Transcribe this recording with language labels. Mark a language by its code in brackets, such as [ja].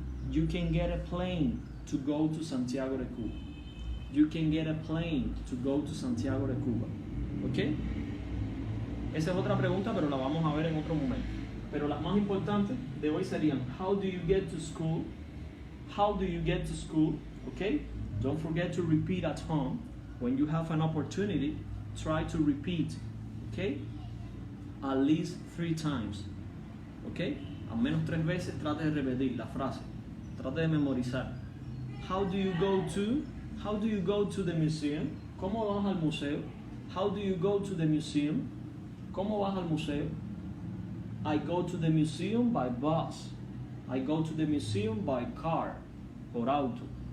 [en] You can get a plane to go to Santiago de Cuba. You can get a plane to go to Santiago de Cuba. ¿Ok? [es] Esa es otra pregunta, pero la vamos a ver en otro momento. Pero las más importantes de hoy serían, [en] how do you get to school? How do you get to school? ¿Ok? Don't forget to repeat at home. When you have an opportunity, try to repeat. ¿Ok? At least 3 times. ¿Ok? [es] Al menos 3 veces trate de repetir la frase. Trate de memorizar. [en] How do you go to the museum? [es] ¿Cómo vas al museo? [en] How do you go to the museum? ¿Cómo vas al museo? I go to the museum by bus. I go to the museum by car, por auto.